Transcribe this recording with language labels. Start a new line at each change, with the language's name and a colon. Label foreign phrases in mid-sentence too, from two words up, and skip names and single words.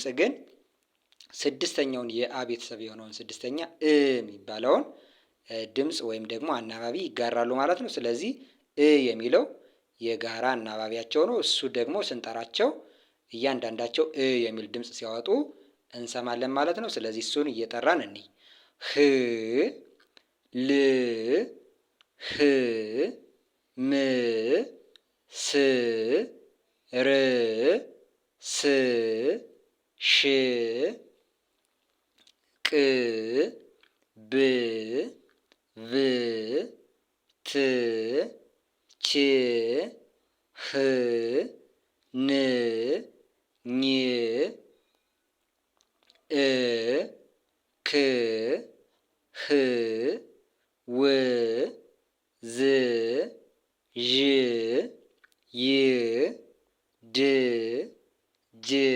Amharic: ድምፅ ግን ስድስተኛውን የአ ቤተሰብ የሆነውን ስድስተኛ የሚባለውን ድምፅ ወይም ደግሞ አናባቢ ይጋራሉ ማለት ነው። ስለዚህ የሚለው የጋራ አናባቢያቸው ነው። እሱ ደግሞ ስንጠራቸው እያንዳንዳቸው የሚል ድምፅ ሲያወጡ እንሰማለን ማለት ነው። ስለዚህ እሱን እየጠራን እንይ። ህ ል ህ ም ስ ር ስ ሽ ቅ ብ ቭ ት ች ህ ን ኝ እ ክ ህ ው ዝ ዥ ይ ድ ጅ